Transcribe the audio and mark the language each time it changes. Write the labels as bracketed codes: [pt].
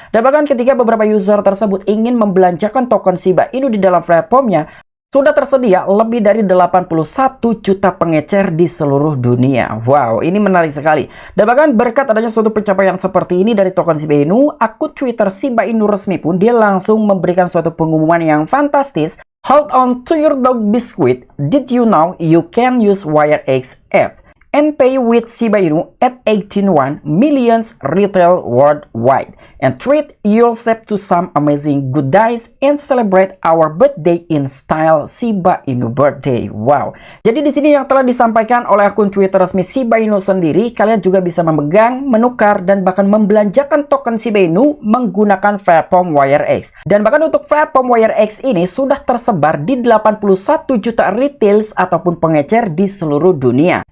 [id] Dan bahkan ketika beberapa user tersebut ingin membelanjakan token Shiba Inu di dalam platformnya, sudah tersedia lebih dari 81 juta pengecer di seluruh dunia. Wow, ini menarik sekali. Dan bahkan berkat adanya suatu pencapaian seperti ini dari token Shiba Inu, akun Twitter Shiba Inu resmi pun dia langsung memberikan suatu pengumuman yang fantastis. [en] Hold on to your dog biscuit. Did you know you can use WireX app and pay with Shiba Inu at 18.1 million retail worldwide, and treat yourself to some amazing good days and celebrate our birthday in style Shiba Inu birthday. Wow. [id] Jadi di sini yang telah disampaikan oleh akun Twitter resmi Shiba Inu sendiri, kalian juga bisa memegang, menukar dan bahkan membelanjakan token Shiba Inu menggunakan platform WireX. Dan bahkan untuk platform WireX ini sudah tersebar di 81 juta retails ataupun pengecer di seluruh dunia.